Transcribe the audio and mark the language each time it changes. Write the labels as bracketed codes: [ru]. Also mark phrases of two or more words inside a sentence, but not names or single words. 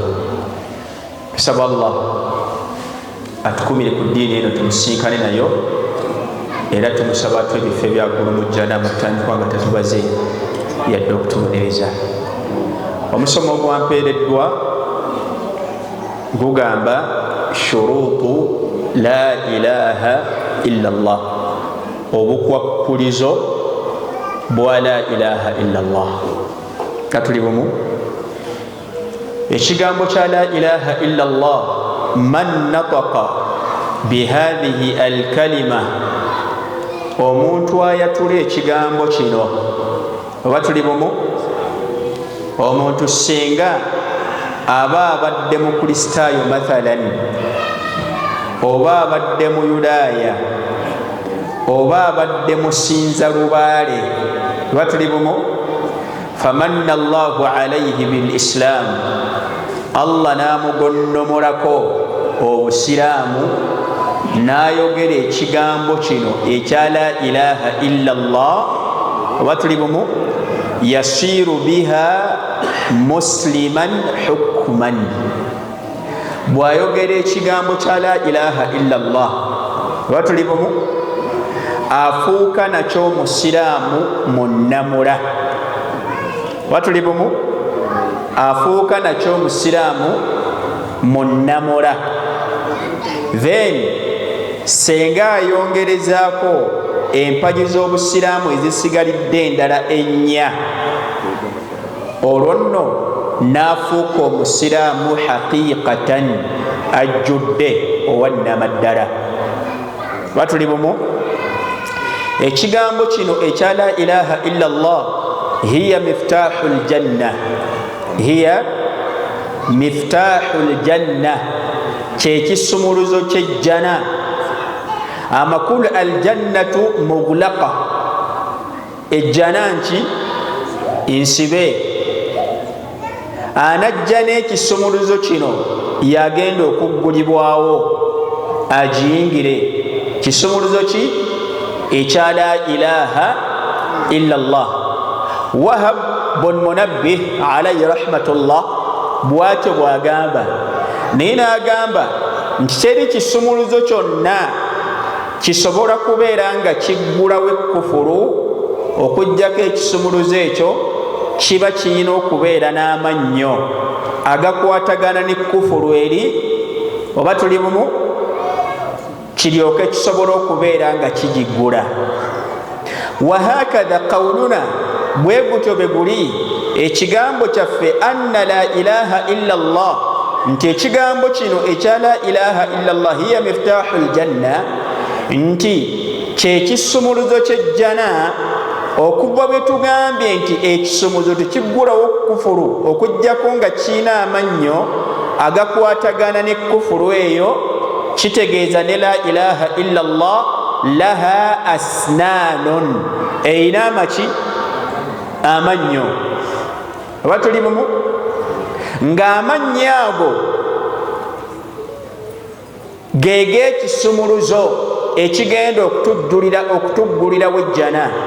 [lg] Tusaba Allah atukumire ku ddiini eno, tumusinkane nayo, era tumusaba atwe ebifo ebyagulu mu jjana mutandikwa nga tatubaze yadde okutubonereza. Omusomo ogwampeereddwa gugamba [ar] شروط لا إله إلا الله, [lg] obukwakkulizo bwa [ar] لا إله إلا الله. [lg] Katuli bumu. Ekigambo kya [ar] لا إله إلا الله من نطق بهذه الكلمة, [lg] omuntu ayatula ekigambo kino, oba tuli bumu. Omuntu singa aba abadde mu kristaayo mathalan, oba abadde mu yudaaya, oba abadde musinza lubaale, oba tuli bumu. [ar] فمن الله عليه بالإسلام, [lg] Allah namugonnomolako obusiraamu, n'ayogera ekigambo kino ekya [ar] لا إله إلا الله, [lg] oba tuli bumu. [ar] يصير بها مسلما حكما, [lg] bw'ayogera ekigambo kya [ar] لا إله إلا الله, [lg] oba tuli bumu, afuuka nakyo musiraamu munnamula, oba tuli bumu, afuuka nakyo musiraamu munnamula. Then senga ayongerezaako empagi z'obusiraamu ezisigalidde endala ennya, olwo nno n'afuuka omusiraamu haqiiqatan, ajjudde owannamaddala. Batuli bumu. Ekigambo kino ekya [ar] لا إله إلا الله هي مفتاح الجنة هي مفتاح الجنة, [lg] kyekisumuluzo ky'ejjana. Amakulu [ar] الجنة مغلقة, [lg] ejjana nki nsibe. Anajja n'ekisumuluzo kino yagenda okuggulibwawo agiyingire. Kisumuluzo ki? [ar] Ekya لا إله إلا الله. [lg] Wahab bun Munabbih [ar] عليه رحمة الله [lg] bw'atyo bw'agamba, naye n'agamba nti teri kisumuluzo kyonna kisobola kubeera nga kiggulawo ekkufulu okuggyako ekisumuluzo ekyo kiba kirina okubeera n'amannyo agakwatagana n'ekkufulu eri, oba tuli bumu, kiryoke kisobola okubeera nga kigiggula. [ar] وهكذا قولنا, [lg] bwe gutyo bwe guli ekigambo kyaffe [ar] أن لا إله إلا الله, [lg] nti ekigambo kino ekya [ar] لا إله إلا الله هي مفتاح الجنة, [lg] nti kyekisumuluzo ky'ejjana. Okuva bwe tugambye nti ekisumuluzo tekiggulawo kufuru okuggyako nga kiina amannyo agakwatagana n'ekkufuru eyo, kitegeeza ne [ar] لا إله إلا الله لها أسنان, [lg] eyina amaki? Amannyo. Oba tuli bumu? Ng'amannyo ago geege ekisumuluzo ekigenda okutuggulirawo ejjana.